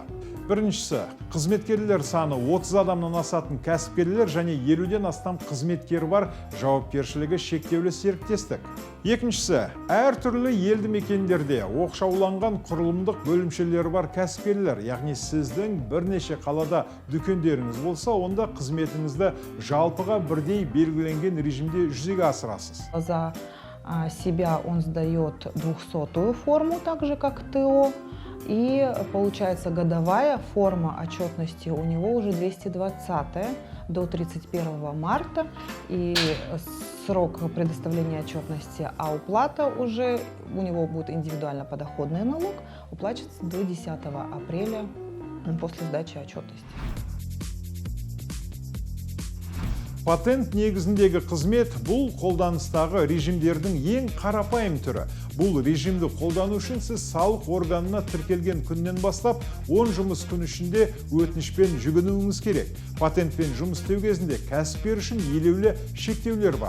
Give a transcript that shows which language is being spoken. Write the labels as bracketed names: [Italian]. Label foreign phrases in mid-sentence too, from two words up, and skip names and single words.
[Kazakh] Біріншісі, қызметкерлер саны 30 адамнан асатын кәсіпкерлер және 50-ден астам қызметкер бар жауапкершілігі шектеулі серіктестік. Екіншісі, әртүрлі елді мекендерде оқшауланған құрылымдық бөлімшелері бар кәсіпкерлер, яғни сіздің бірнеше қалада дүкендеріңіз болса, онда қызметіңізді жалпыға бірдей белгіленген режимде жүзеге асырасыз. [Russian] За себя он сдает 200-ю форму, так же как ТО. И получается годовая форма отчетности у него уже 220-я до 31 марта. И срок предоставления отчетности, а уплата уже у него будет индивидуально подоходный налог, уплачивается до 10 апреля после сдачи отчетности. [Kazakh] Патент негізіндегі қызмет бұл қолданыстағы режимдердің ең қарапайым түрі. Бұл режимді қолдану үшін сіз салық органына тіркелген күннен бастап 10 жұмыс күн ішінде өтінішпен жүгінуіңіз керек. Патентпен жұмыс істеу кезінде кәсіпкер үшін елеулі шектеулер бар.